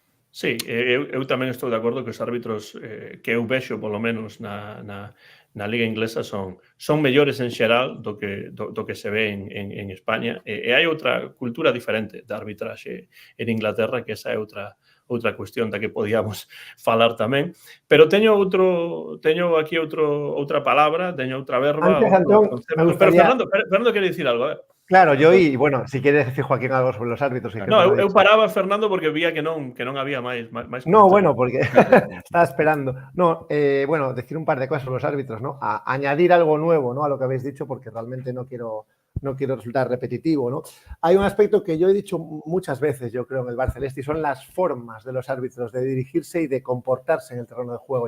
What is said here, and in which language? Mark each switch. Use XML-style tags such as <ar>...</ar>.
<gl>Sí, eu tamén estou de acordo que os árbitros que eu vexo, polo menos, na Liga Inglesa son mellores en xeral do que se ve en España. E hai outra cultura diferente da arbitraxe en Inglaterra, que esa é outra cuestión da que podíamos falar tamén. Pero teño aquí outra palabra, teño outra verba. Antes, Antón, pero Fernando quere dicir algo,</gl> <es>Claro, yo y, bueno, si quieres decir, Joaquín, algo sobre los árbitros. Que</es> <gl>No, eu paraba, Fernando, porque vía que non había máis</gl> <es>no, bueno, porque estaba esperando. No, bueno, decir un par de cosas sobre los árbitros, ¿no? Añadir algo nuevo, ¿no? A lo que habéis dicho, porque realmente no quiero resultar repetitivo, ¿no? Hay un aspecto que yo he dicho muchas veces, yo creo, en el Bar Celeste, y son las formas de los árbitros de dirigirse y de comportarse en el terreno de juego.</es>